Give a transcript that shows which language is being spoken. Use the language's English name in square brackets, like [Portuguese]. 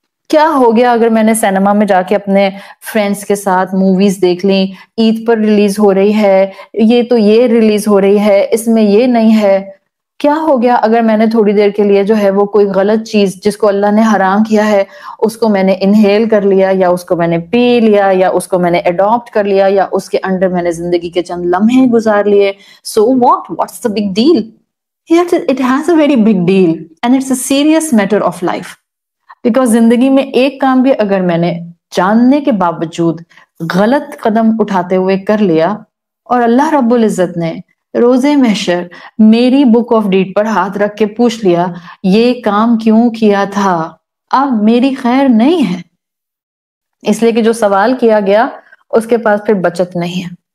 [Urdu] کیا ہو گیا اگر میں نے سینما میں جا کے اپنے فرینڈز کے ساتھ موویز دیکھ لیں، عید پر ریلیز ہو رہی ہے، یہ تو یہ ریلیز ہو رہی ہے، اس میں یہ نہیں ہے. کیا ہو گیا اگر میں نے تھوڑی دیر کے لیے جو ہے وہ کوئی غلط چیز جس کو اللہ نے حرام کیا ہے اس کو میں نے انہیل کر لیا، یا اس کو میں نے پی لیا، یا اس کو میں نے اڈاپٹ کر لیا، یا اس کے انڈر میں نے زندگی کے چند لمحے گزار لیے. [English] So what's the big deal? Yes, it has a very big deal and it's a serious matter of life. [Urdu] Because زندگی میں ایک کام بھی اگر میں نے جاننے کے باوجود غلط قدم اٹھاتے ہوئے کر لیا اور اللہ رب العزت نے روز محشر میری بک آف ڈیڈ پر ہاتھ رکھ کے پوچھ لیا یہ کام کیوں کیا تھا، اب میری خیر نہیں ہے، اس لیے کہ جو سوال کیا گیا اس کے پاس پھر بچت نہیں ہے.